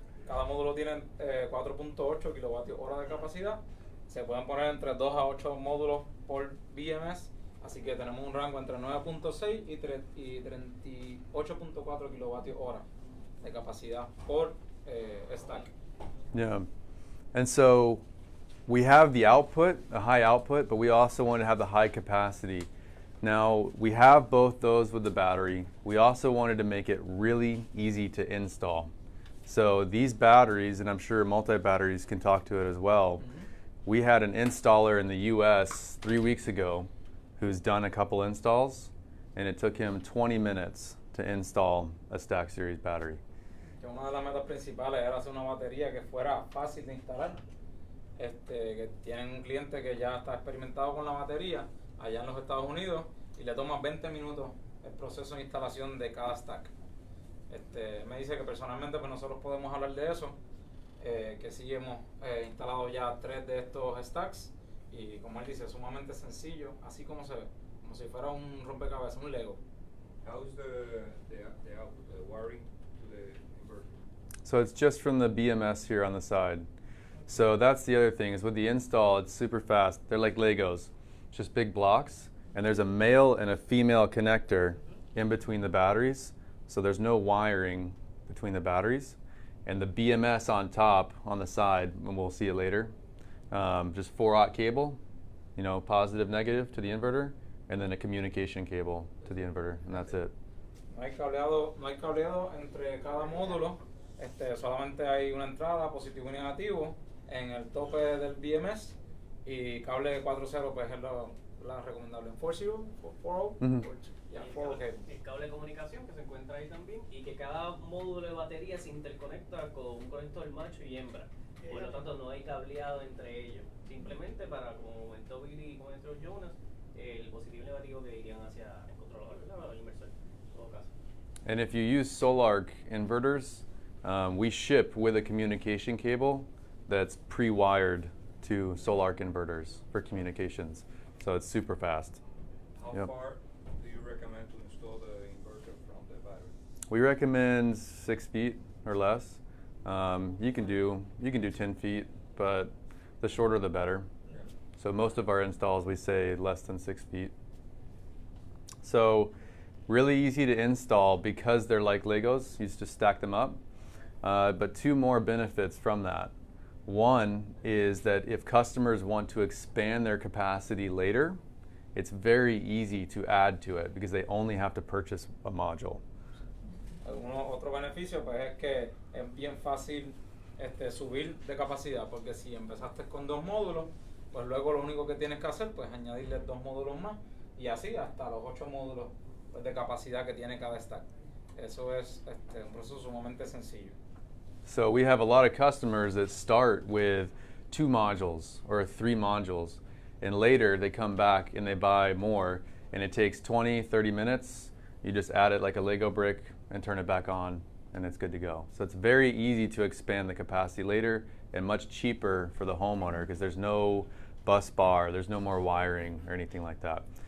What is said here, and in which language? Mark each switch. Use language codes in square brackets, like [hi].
[es] Cada módulo tiene 4.8 kilovatios hora de capacidad. Se pueden poner entre 2 a 8 módulos por BMS. Así que tenemos un rango entre 9.6 y 38.4 kilovatios hora de capacidad por stack. [en] Yeah. And so we have the output, a high output, but we also want to have the high capacity. Now, we have both those with the battery. We also wanted to make it really easy to install. So these batteries, and I'm sure multi-batteries can talk to it as well, we had an installer in the US 3 weeks ago who's done a couple installs, and it took him 20 minutes to install a Stack Series battery. [es] Que una de las metas principales era hacer una batería que fuera fácil de instalar. Que tienen un cliente que ya está experimentado con la batería allá en los Estados Unidos y le toma 20 minutos el proceso de instalación de cada stack. Me dice que personalmente pues nosotros podemos hablar de eso, que sí hemos instalado ya 3 de estos stacks y como él dice, sumamente sencillo, así como se ve, como si fuera un rompecabezas, un Lego. [en] How's the output, the wiring to the inverter? So it's just from the BMS here on the side. So that's the other thing, is with the install, it's super fast. They're like Legos, just big blocks, and there's a male and a female connector in between the batteries, so there's no wiring between the batteries. And the BMS on top, on the side, and we'll see it later, just 4-aught cable, positive, negative to the inverter, and then a communication cable to the inverter, and that's it. [es] No hay cableado entre cada módulo, solamente hay una entrada, positivo y negativo, en el tope del BMS, y cable 4.0 pues es la recomendable en 4.0, 4.0, el cable de comunicación que se encuentra ahí también, y que cada módulo de batería se interconecta con un conector macho y hembra. Por lo tanto, no hay cableado entre ellos. Simplemente para, como comentó Billy y comentó Jonas, el positivo y negativo que irían hacia el controlador, el inversor, en todo caso. [en] And if you use Solarc inverters, we ship with a communication cable that's pre-wired to Solarc inverters for communications. So it's super fast. How far do you recommend to install the inverter from the battery? We recommend 6 feet or less. You can do 10 feet, but the shorter the better. Yeah. So most of our installs we say less than 6 feet. So really easy to install because they're like Legos. You just stack them up. But 2 more benefits from that. One is that if customers want to expand their capacity later, it's very easy to add to it because they only have to purchase a module. [es] Otro beneficio pues es que es bien fácil subir de capacidad, porque si empezaste con 2 módulos, pues luego lo único que tienes que hacer pues añadirle 2 módulos más y así hasta los 8 módulos pues, de capacidad que tiene cada stack. Eso es un proceso sumamente sencillo. [en] So we have a lot of customers that start with 2 modules or 3 modules, and later they come back and they buy more, and it takes 20, 30 minutes. You just add it like a Lego brick and turn it back on, and it's good to go. So it's very easy to expand the capacity later and much cheaper for the homeowner because there's no bus bar, there's no more wiring or anything like that.